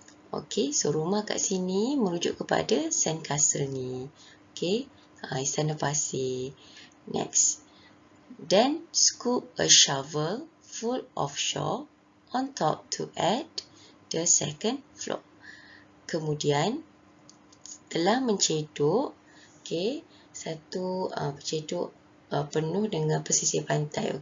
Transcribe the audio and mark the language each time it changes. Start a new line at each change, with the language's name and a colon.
Malay: Okay, so rumah kat sini merujuk kepada sandcastle ni. Okay, istana pasir. Next.
English: Then scoop a shovel full of straw on top to add the second floor.
Malay: Kemudian telah mencedok, okay, satu pencedok penuh dengan pesisir pantai.